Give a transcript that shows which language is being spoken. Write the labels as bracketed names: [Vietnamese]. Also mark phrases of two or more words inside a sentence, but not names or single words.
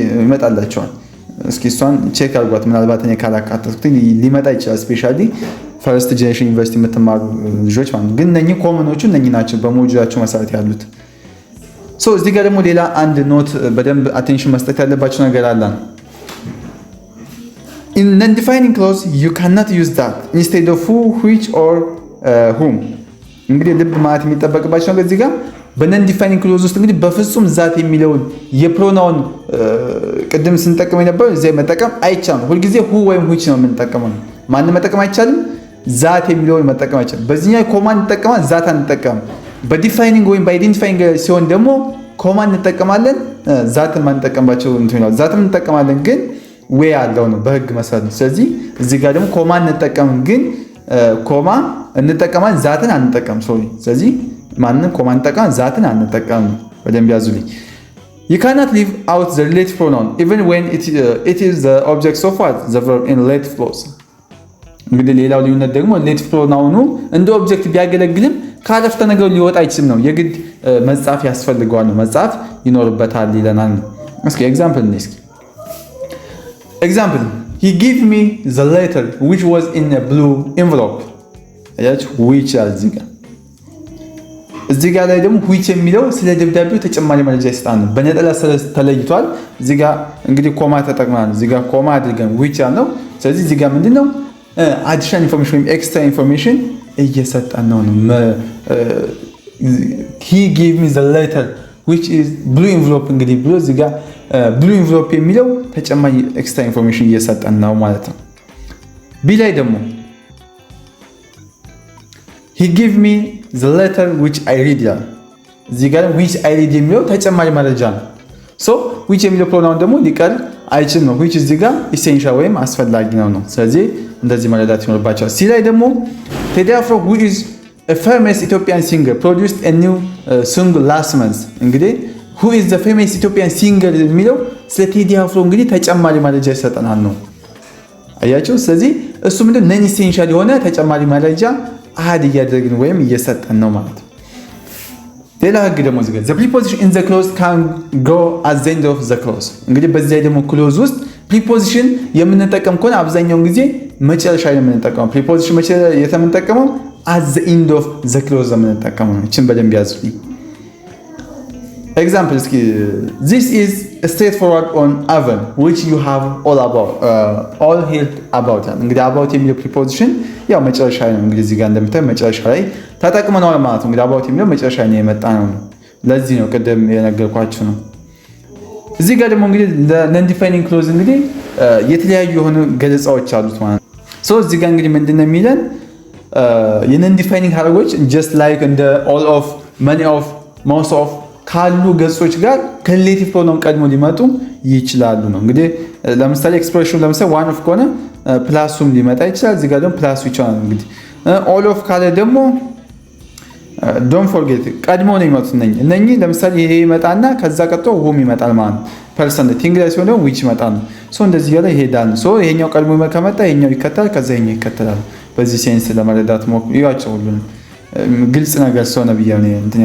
[Amharic] ይመጣላችኋል። እስኪ እሷን ቼክ አድርጓት። ምናልባት እኔ ካላካተትኩት ሊመጣ ይችላል። [English] especially first generation university [Amharic] የምትማሩ ልጆች ማለት ግን እነኚህ ኮመኖቹ እነኚህ ናቸው በሞጁላቸው መሰረት ያሉት። ሶ እዚህ ጋር ደግሞ ሌላ አንድ ኖት በደንብ አቴንሽን መስጠት ያለባቸው ነገር አለ። [English] In non-defining clause you cannot use that instead of who, which or whom። [Amharic] እንግዲህ ልብ ማለት የሚጠበቅባቸው ነገር እዚህ ጋር በነን ዲፋይኒንግ ክሎዝ ውስጥ እንግዲህ በፍጹም ዛት የሚለውን የፕሮናውን ቅድም ስንጠቀም የነበረው እዚህ መጠቀም አይቻልም። ሁልጊዜ ሁ ወይም which ነው የምንጠቀመው። ማንም መጠቀም አይቻልም። ዛት የሚለውን መጠቀም አይቻልም። በዚህኛው ኮማንድ እንጠቀማለን፣ ዛት አንጠቀምም። በዲፋይኒንግ ወይም በአይዴንቲፋይንግ ሲሆን ደግሞ ኮማንድ እንጠቀማለን፣ ዛትን ማንጠቀምባቸው እንትን ነው። ዛትም እንጠቀማለን ግን ዌይ አለው ነው በህግ መሰረት ነው። ስለዚህ እዚህ ጋር ደግሞ ኮማ እንጠቀም ግን ኮማ እንጠቀማለን ዛትን አንጠቀም። ሶሪ ስለዚህ ማንንም ኮማ እንጠቀማለን ዛትን አንጠቀም። በደንብ ያዙልኝ። [English] You cannot leave out the relative pronoun even when it is the object of what the verb in relative clause። [Amharic] እንግዲህ ሌላው ልዩነት ደግሞ [English] relative pronoun [Amharic] እንደ ኦብጀክት ቢያገለግልም ካለፍተ ነገር ሊወጣ አይችልም ነው። የግድ መጻፍ ያስፈልገዋል ነው። መጻፍ ይኖርበታል ይለናል። እስኪ ኤግዛምፕል እንስኪ [English] Example, he gave me the letter which was in a blue envelope። [Amharic] አያችሁ which እዚህ ጋር ላይ ደግሞ which የሚለው ስለ ደብዳቤው ተጨማሪ መረጃ ይሰጣል። በነጠላ ተለይቷል። እዚህ ጋር እንግዲህ ኮማ ተጠቅመናል። እዚህ ጋር ኮማ አድርገን which ያለው ስለዚህ እዚህ ጋር ምንድነው [English] additional information [Amharic] ወይም [English] extra information [Amharic] እየሰጠን ነው። [English] he gave me the letter which is blue envelope [Amharic] እንግዲህ ብሎ እዚህ ጋር [English] blue envelope [Amharic] የሚለው ተጨማሪ [English] extra information [Amharic] እየሰጠን ነው ማለት ነው። ቢ ላይ ደግሞ [English] he gave me the letter which I read [Amharic] ይላል። እዚህ ጋር [English] which I read [Amharic] የሚለው ተጨማሪ መረጃ ነው። ሶ which የሚለው ፕሮናውን ደግሞ ሊቀር አይችልም ነው። which እዚህ ጋር ኢሴንሻል ወይም አስፈላጊ ነው። ስለዚህ እንደዚህ መረዳት ይኖርባቸዋል። ሲ ላይ ደግሞ ቴዲ አፍሮ [English] who is a famous Ethiopian singer produced a new song last month። [Amharic] እንግዲህ [English] who is the famous Ethiopian singer [Amharic] የሚለው ስለ ቴዲ አፍሮ እንግዲህ ተጨማሪ መረጃ ይሰጠናል ነው። አያችሁ ስለዚህ እሱ ምንድን ነን ኢሴንሻል የሆነ ተጨማሪ መረጃ አድ እያደረግን ወይም እየሰጠን ነው ማለት ነው። ሌላ ህግ ደግሞ እዚህ ጋር [English] the preposition in the clause [Amharic] can go [English] at the end of the clause። [Amharic] እንግዲህ በዚህ ላይ ደግሞ ክሎዝ ውስጥ ፕሪፖዚሽን የምንጠቀም ከሆነ አብዛኛውን ጊዜ መጨረሻ ላይ የምንጠቀመው ፕሪፖዚሽን መቼ የምንጠቀመው at the end of the clause የምንጠቀመው ነው። እቺን በደንብ ያዙልኝ። [English] Example, this is straightforward on oven which you have all heard about። [Amharic] እንግዲህ about የሚለው preposition ያው መጨረሻ ላይ ነው። እንግዲህ እዚህ ጋር እንደምታዩ መጨረሻ ላይ ተጠቅመናል ማለት ነው። እንግዲህ about የሚለው መጨረሻ ላይ የመጣ ነው። ለዚህ ነው ቅድም የነገርኳችሁ ነው። እዚህ ጋር ደግሞ እንግዲህ [English] non defining clause [Amharic] እንግዲህ የተለያዩ የሆኑ ገለጻዎች አሉት ማለት ነው። ሶ እዚህ ጋር እንግዲህ ምንድነው የሚለን የ [English] non defining [Amharic] ሐረጎች [English] just like [Amharic] እንደ [English] all of, many of, most of [Amharic] ካሉ ገጾች ጋር ከሪሌቲቭ ፕሮናውን ቀድሞ ሊመጡ ይችላሉ ነው። እንግዲህ ለምሳሌ ኤክስፕሬሽን ለምሳሌ [English] one of [Amharic] ከሆነ ፕላሱም ሊመጣ ይችላል። እዚህ ጋር ደግሞ ፕላሱ ይችላል። እንግዲህ [English] all of [Amharic] ካለ ደግሞ [English] don't forget [Amharic] ቀድሞ ነው የሚመጡት እነኚህ ለምሳሌ ይሄ ይመጣና ከዛ ቀጥሎ ሁም ይመጣል ማለት ነው። [English] person thing [Amharic] ላይ ሲሆን ደግሞ ዊች ይመጣል ነው። ሶ እንደዚህ ያለ ይሄዳል። ሶ ይሄኛው ቀድሞ ከመጣ ይሄኛው ይከተላል፣ ከዛ ይሄኛው ይከተላል። በዚህ ሴንስ ለመረዳት ሞክሩ። ይዋቸው ሁሉንም ግልጽ ነገር ስለሆነ ብዬ ነው።